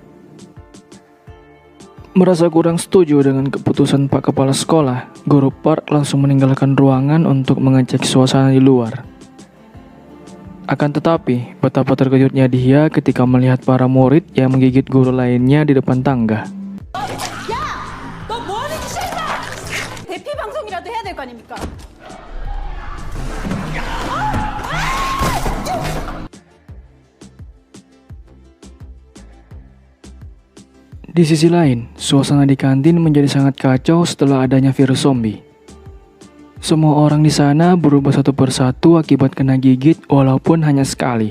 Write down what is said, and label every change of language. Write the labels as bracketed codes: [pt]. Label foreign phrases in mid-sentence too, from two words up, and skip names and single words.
[id] Merasa kurang setuju dengan keputusan Pak Kepala Sekolah, guru Park langsung meninggalkan ruangan untuk mengecek suasana di luar. Akan tetapi, betapa terkejutnya dia ketika melihat para murid yang menggigit guru lainnya di depan tangga. [ko] 대피 방송이라도 해야 될 거 아닙니까? [id] Di sisi lain, suasana di kantin menjadi sangat kacau setelah adanya virus zombie. Semua orang di sana berubah satu persatu akibat kena gigit walaupun hanya sekali.